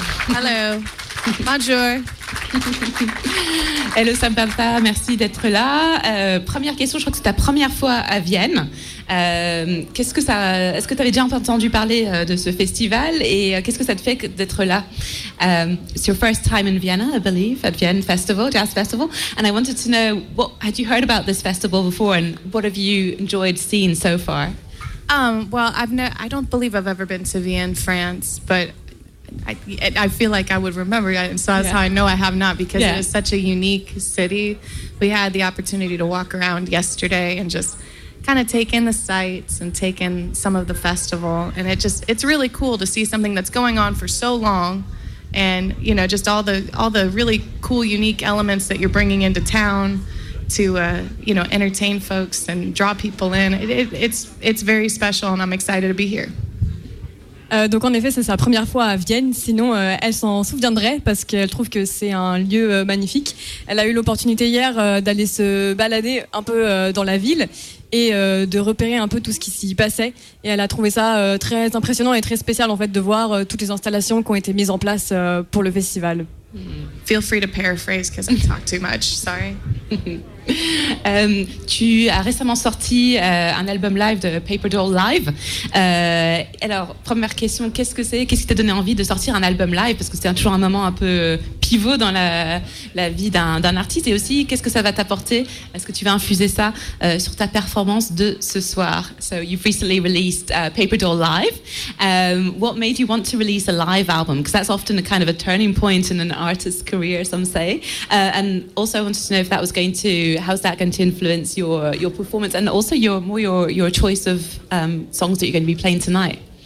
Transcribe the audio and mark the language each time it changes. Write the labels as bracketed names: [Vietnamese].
[English] Hello. Bonjour. [French] Hello Samantha, merci d'être là. Première question, je crois que c'est ta première fois à Vienne. Est-ce que tu avais déjà entendu parler de ce festival et qu'est-ce que ça te fait d'être là? [English] It's your first time in Vienna, I believe, at Vienne Festival, Jazz Festival. And I wanted to know, what had you heard about this festival before and what have you enjoyed seeing so far? Well, I don't believe I've ever been to Vienne, France, but I feel like I would remember, and so that's how I know I have not, because it is such a unique city. We had the opportunity to walk around yesterday and just kind of take in the sights and take in some of the festival, and it's really cool to see something that's going on for so long, and you know, just all the really cool unique elements that you're bringing into town to you know, entertain folks and draw people in. It's very special, and I'm excited to be here. [French] Donc en effet, c'est sa première fois à Vienne, sinon elle s'en souviendrait parce qu'elle trouve que c'est un lieu magnifique. Elle a eu l'opportunité hier d'aller se balader un peu dans la ville et de repérer un peu tout ce qui s'y passait. Et elle a trouvé ça très impressionnant et très spécial en fait de voir toutes les installations qui ont été mises en place pour le festival. [English] Feel free to paraphrase because I talk too much, sorry. [French] Tu as récemment sorti un album live de Paper Doll Live. Alors, première question, qu'est-ce que c'est? Qu'est-ce qui t'a donné envie de sortir un album live? Parce que c'est toujours un moment un peu pivot dans la vie d'un artiste. Et aussi, qu'est-ce que ça va t'apporter? Est-ce que tu vas infuser ça sur ta performance de ce soir? [English] So, you've recently released Paper Doll Live. What made you want to release a live album? Because that's often a kind of a turning point in an artist's career, some say. And also, I wanted to know if that was going to how's that going to influence your performance and also your choice of songs that you're going to be playing tonight?